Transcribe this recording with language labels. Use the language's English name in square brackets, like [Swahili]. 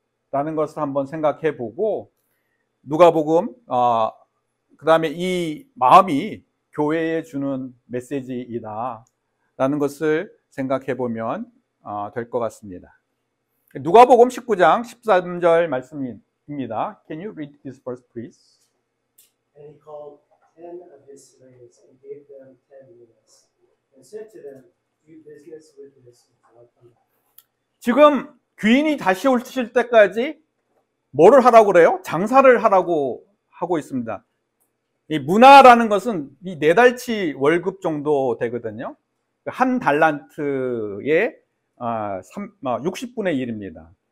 [Korean] 라는 것을 한번 생각해 보고 누가복음 그 다음에 이 마음이 교회에 주는 메시지이다 라는 것을 생각해 보면 될 것 같습니다. 누가복음 19장 13절 말씀입니다. [English] Can you read this verse, please? And he called 10 of his slaves and gave them 10 minas, and said to them, do business with this until I come back. [Korean] 지금 귀인이 다시 오실 때까지 뭐를 하라고 그래요? 장사를 하라고 하고 있습니다. 이 문화라는 것은 이 4달치 월급 정도 되거든요. 한 달란트의 60분의 1입니다.